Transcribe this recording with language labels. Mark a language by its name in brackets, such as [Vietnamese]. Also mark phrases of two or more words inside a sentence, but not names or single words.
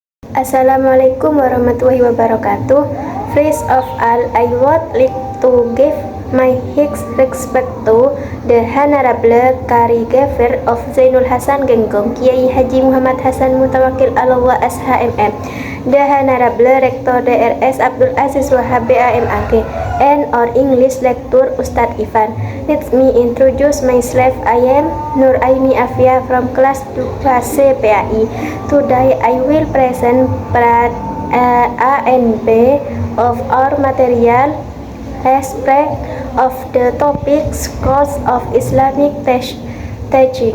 [Arabic] Assalamualaikum warahmatullahi wabarakatuh. [English] First of all, I would like to give my respect to the Honorable Caregiver of Zainul Hasan Genggong, Kiai Haji Muhammad Hasan Mutawakil Allah SHMM, the Honorable Rector DRS Abdul Aziz Wahab BAMAG, and our English lecturer Ustadz Ivan. Let me introduce myself. I am Nur Aini Afia from class 2C PAI. Today I will present part A and B of our material aspect of the topic Schools of Islamic Teaching.